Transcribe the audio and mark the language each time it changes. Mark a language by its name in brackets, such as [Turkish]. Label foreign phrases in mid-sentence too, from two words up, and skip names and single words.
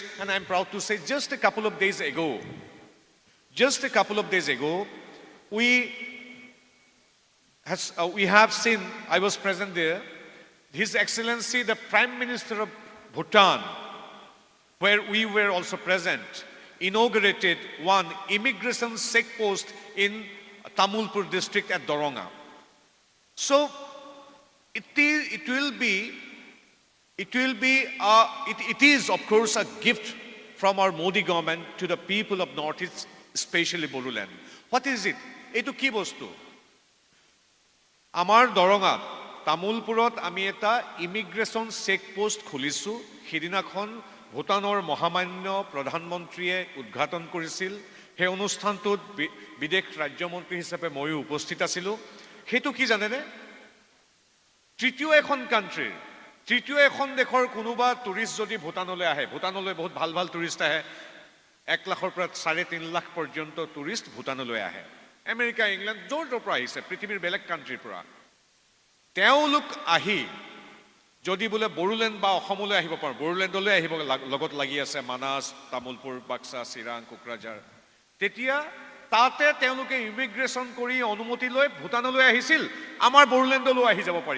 [English] And I'm proud to say just a couple of days ago, we we have seen, I was present there, His Excellency the Prime Minister of Bhutan, where we were also present, inaugurated one immigration check post in Tamulpur district at Doronga. So it is of course a gift from our Modi government to the people of Northeast, especially Bodoland. What is it? [Assamese] এইটো কি বস্তু? আমাৰ ডৰঙা, তামুলপুৰত আমি এটা [English] immigration check post [Assamese] খুলিছোঁ, সেইদিনাখন ভূটানৰ মহামান্য প্ৰধানমন্ত্ৰীয়ে উদ্ঘাটন কৰিছিল, সেই অনুষ্ঠানত বিদেশ ৰাজ্য মন্ত্ৰী হিচাপে ময়ো উপস্থিত আছিলোঁ. সেইটো কি জানেনে? তৃতীয় এখন কান্ট্রিৰ তৃতীয় এখন দেশৰ কোনোবা টুৰিষ্ট যদি ভূটানলৈ আহে, ভূটানলৈ বহুত ভাল ভাল টুৰিষ্ট আহে, 1 লাখৰ পৰা 3.5 লাখ পৰ্যন্ত টুৰিষ্ট ভূটানলৈ আহে, আমেৰিকা ইংলেণ্ড য'ৰ য'ৰ পৰা আহিছে, পৃথিৱীৰ বেলেগ কাণ্ট্ৰিৰ পৰা। তেওঁলোক আহি যদি বোলে বড়োলেণ্ড বা অসমলৈ আহিব পাৰে, বড়োলেণ্ডলৈ আহিব লগত লাগি আছে মানাস, তামুলপুৰ, বাক্সা, চিৰাং, কোকৰাঝাৰ, তেতিয়া তাতে তেওঁলোকে ইমিগ্ৰেশ্যন কৰি অনুমতি লৈ ভূটানলৈ আহিছিল, আমাৰ বড়োলেণ্ডলৈ আহি যাব পাৰিব।